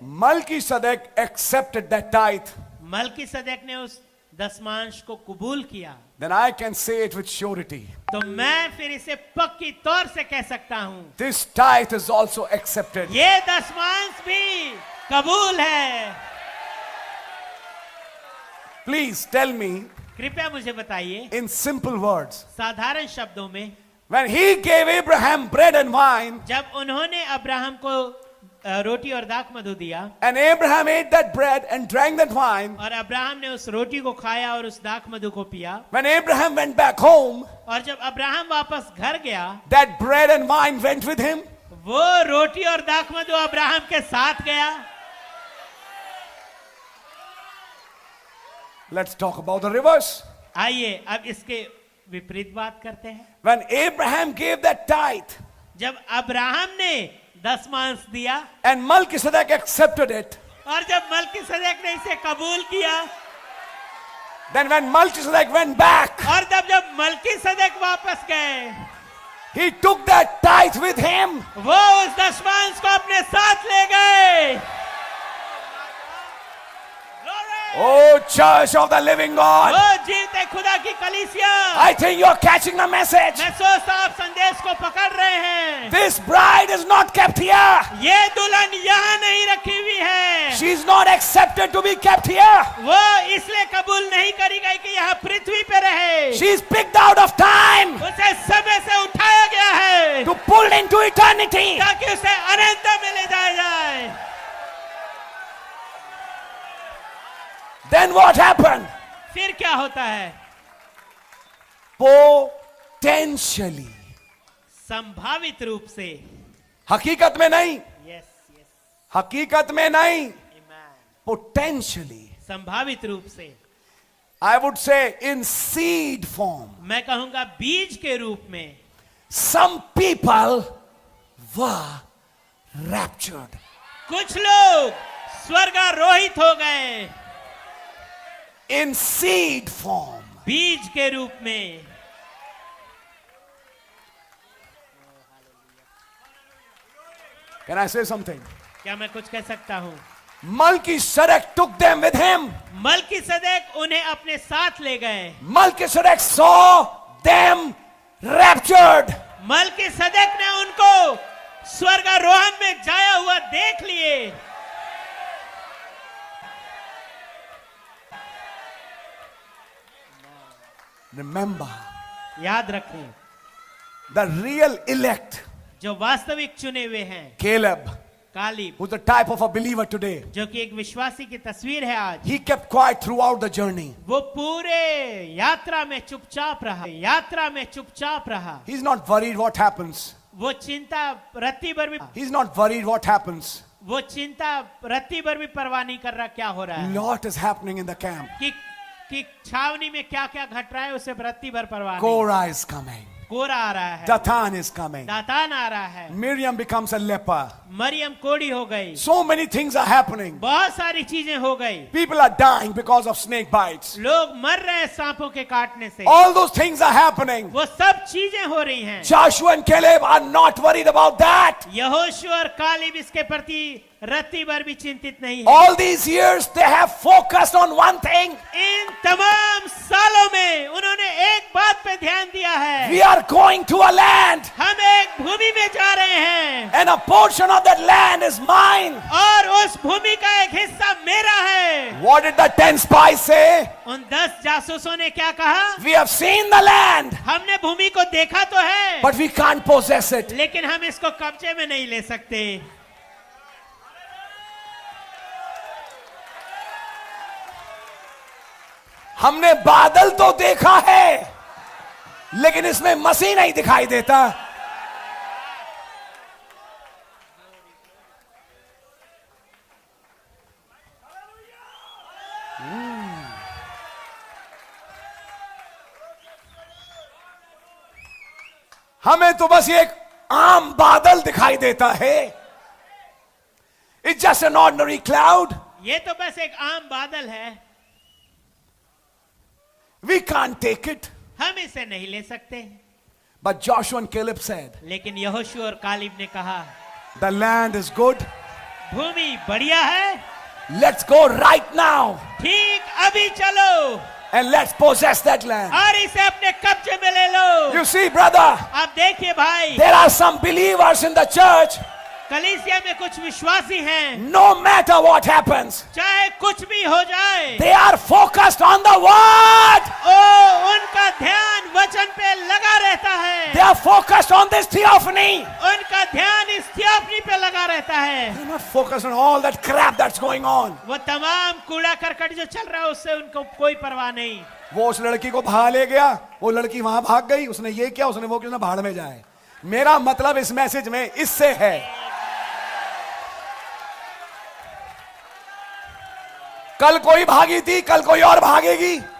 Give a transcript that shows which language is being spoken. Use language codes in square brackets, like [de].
[en] Melchizedek accepted that tithe. [hi] मलकीसदक ने उस 10वां को कबूल किया। [en] Then I can say it with surety. [hi] तो मैं फिर इसे पक्की तौर से कह सकता हूं, [en] This tithe is also accepted. [hi] ये 10वां भी कबूल है। [en] Please tell me [hi] कृपया मुझे बताइए [en] in simple words. [hi] साधारण शब्दों में, [en] When he gave Abraham bread and wine, [hi] जब उन्होंने अब्राहम को रोटी और दाख मधु दिया [en] and Abraham ate that bread and drank that wine, [hi] और अब्राहम ने उस रोटी को खाया और उस दाख मधु को पिया, [en] when Abraham went back home, [hi] और जब अब्राहम वापस घर गया, [en] that bread and wine went with him. [hi] वो रोटी और दाख मधु अब्राहम के साथ गया। [en] Let's talk about the reverse. [hi] आइए अब इसके विपरीत बात करते हैं। [en] When Abraham gave that tithe [hi] जब अब्राहम ने 10वां दिया [en] and Melchizedek accepted it, [hi] और जब मलकीसदक ने इसे कबूल किया, [en] then when Melchizedek went back, [hi] और जब मलकीसदक वापस गए, [en] he took that tithe with him. [hi] वो उस 10वां को अपने साथ ले गए। [en] Oh, Church of the Living God, [hi] वो जीवते खुदा की कलीसिया, [en] I think you're catching the message. [hi] मैं सोचता हूं आप संदेश को पकड़ रहे हैं। [en] This bride is not kept here. [hi] ये दुल्हन यहाँ नहीं रखी हुई है। [en] She's not accepted to be kept here. [hi] वो इसलिए कबूल नहीं करी गई कि यहाँ पृथ्वी पे रहे। [en] She's picked out of time [hi] उसे समय से उठाया गया है [en] to pull into eternity. [hi] ताकि उसे अनंत में ले जाया जाए। [en] Then what happened? [hi] फिर क्या होता है? [en] Potentially. [hi] संभावित रूप से, हकीकत में नहीं, [en] yes yes, [hi] हकीकत में नहीं, आमेन, [en] potentially. [hi] संभावित रूप से, [en] I would say in seed form. [hi] मैं कहूंगा बीज के रूप में [en] Some people were raptured. [hi] कुछ लोग स्वर्गारोहित हो गए [en] In seed form. [hi] बीज के रूप में। [en] Can I say something? [hi] क्या मैं कुछ कह सकता हूं? [en] Melchizedek took them with him. [hi] Melchizedek उन्हें अपने साथ ले गए। [en] Melchizedek saw them raptured. [hi] Melchizedek ने उनको स्वर्गारोहण में जाया हुआ देख लिए। [en] Remember, [hi] याद रखें, [en] the real elect, [hi] जो वास्तविक चुने हुए हैं, [en] Caleb, [hi] कालीब, [en] who's the type of a believer today, [hi] जो कि एक विश्वासी की तस्वीर है आज, [en] he kept quiet throughout the journey. [hi] वो पूरे यात्रा में चुपचाप रहा, यात्रा में चुपचाप रहा। [en] He's not worried what happens. [hi] वो चिंता रत्ती भर भी, [en] He's not worried what happens. [hi] वो चिंता रत्ती भर भी परवाह नहीं कर रहा क्या हो रहा है, [en] Lot is happening in the camp. [hi] कि छावनी में क्या क्या घट रहा है उसे रत्ती भर परवाह नहीं। [en] Korah is coming. [hi] कोरा आ रहा है, [en] Dathan is coming. [hi] दातान आ रहा है, [en] Miriam becomes a leper. [hi] Maryam कोड़ी हो गई, [en] So many things are happening. [hi] बहुत सारी चीजें हो गई। [en] People are dying because of snake bites. [hi] लोग मर रहे हैं सांपों के काटने से। [en] All those things are happening. [hi] वो सब चीजें हो रही हैं। [en] Joshua and Caleb are not worried about that. [hi] यहोशू और कालीब इसके प्रति रत्ती भर भी चिंतित नहीं है। [en] All these years they have focused on one thing. [hi] इन तमाम सालों में उन्होंने एक बात पे ध्यान दिया है, [en] We are going to a land [hi] हम एक भूमि में जा रहे हैं [en] and a portion of that land is mine. [hi] और उस भूमि का एक हिस्सा मेरा है। [en] What did the 10 spies say? [hi] उन 10 जासूसों ने क्या कहा? [en] We have seen the land, [hi] हमने भूमि को देखा तो है, [en] but we can't possess it. [hi] लेकिन हम इसको कब्जे में नहीं ले सकते। हमने बादल तो देखा है, लेकिन इसमें मसीह नहीं दिखाई देता। हमें तो बस ये एक आम बादल दिखाई देता है। [en] It's just an ordinary cloud. [hi] ये तो बस एक आम बादल है, [en] We can't take it. [hi] हम इसे नहीं ले सकते। [en] But Joshua and Caleb said, [hi] लेकिन यहोशू और कालीब ने कहा, [en] the land is good. [hi] भूमि बढ़िया है, [en] Let's go right now [hi] ठीक अभी चलो [en] and let's possess that land. [hi] और इसे अपने कब्जे में ले लो। [en] You see, brother, [hi] आप देखिए भाई, [en] there are some believers in the church. [hi] कलीसिया में कुछ विश्वासी हैं, [en] No matter what happens, [hi] चाहे कुछ भी हो जाए, [en] they are focused on the word. [hi] उनका ध्यान वचन पे लगा रहता है, [en] They are focused on this theophany. [hi] उनका ध्यान इस थियोफनी पे लगा रहता है। [en] They're not focused on all that crap that's going on. [hi] वो तमाम कूड़ा करकट जो चल रहा है उससे उनको कोई परवाह नहीं। वो उस लड़की को भगा ले गया, वो लड़की वहां भाग गई, उसने ये किया, उसने वो किया, भाड़ में जाए। मेरा मतलब इस मैसेज में इससे है, कल कोई भागी थी, कल कोई और भागेगी।